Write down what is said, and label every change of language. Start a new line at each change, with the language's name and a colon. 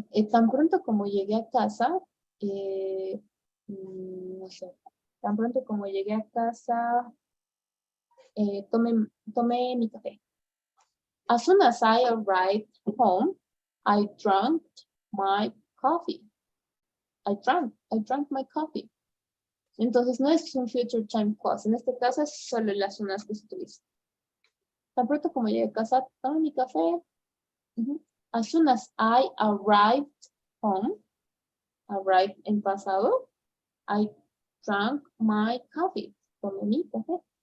Spanish: Tan pronto como llegué a casa, no sé, tan pronto como llegué a casa, tomé mi café.
English: As soon as I arrived home, I drank my coffee. I drank my coffee.
Spanish: Entonces no es un future time clause. En este caso es solo las zonas que se utilizan. Tan pronto como llegué a casa, tomé mi café.
English: As soon as I arrived home,
Spanish: arrived en pasado.
English: I drank my coffee.
Spanish: Tomé mi café.